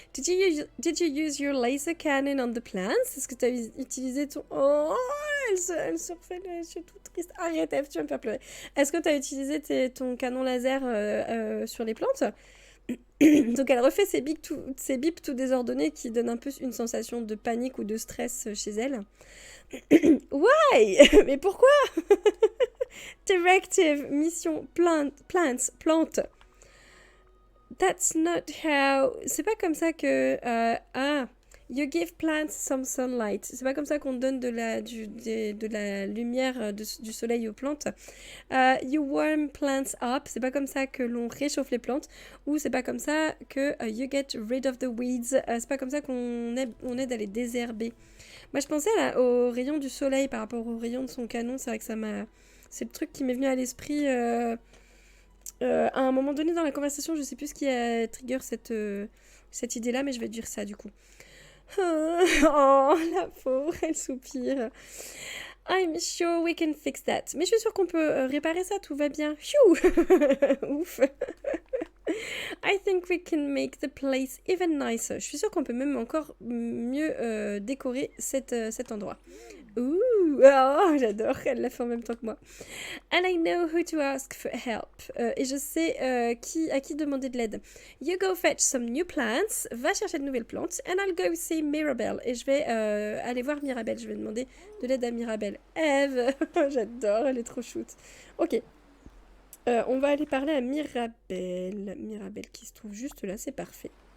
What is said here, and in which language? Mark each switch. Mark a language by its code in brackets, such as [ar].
[en] Did you use your laser cannon on the plants? [fr] Est-ce que tu as utilisé ton... Oh, elle se refait, je suis toute triste. Arrête, Eve, tu vas me faire pleurer. Est-ce que tu as utilisé ton canon laser sur les plantes? Donc elle refait ces bips tout désordonnés qui donnent un peu une sensation de panique ou de stress chez elle. [en] Why? [fr] Mais pourquoi? [en] Directive, mission, plants, [fr] plante. [en] That's not how... [fr] C'est pas comme ça que... [en] you give plants some sunlight. [fr] C'est pas comme ça qu'on donne de la lumière du soleil aux plantes. [en] You warm plants up. [fr] C'est pas comme ça que l'on réchauffe les plantes. Ou c'est pas comme ça que [en] you get rid of the weeds. [fr] C'est pas comme ça qu'on aide à les désherber. Moi, je pensais au rayon du soleil par rapport au rayon de son canon. C'est vrai que ça m'a... C'est le truc qui m'est venu à l'esprit à un moment donné dans la conversation. Je sais plus ce qui a trigger cette idée-là, mais je vais dire ça du coup. Oh, la pauvre, elle soupire. [en] I'm sure we can fix that. [fr] Mais je suis sûre qu'on peut réparer ça, tout va bien. Ouf. [en] I think we can make the place even nicer. [fr] Je suis sûre qu'on peut même encore mieux décorer cet endroit. Ouh, oh, j'adore, elle l'a fait en même temps que moi. [en] And I know who to ask for help. [fr] Et je sais à qui demander de l'aide. [en] You go fetch some new plants. [fr] Va chercher de nouvelles plantes. [en] And I'll go see Mirabelle. [fr] Et je vais aller voir Mirabelle. Je vais demander de l'aide à Mirabelle. Eve, j'adore, elle est trop chouette. Ok. On va aller parler à Mirabelle. Mirabelle qui se trouve juste là, c'est parfait.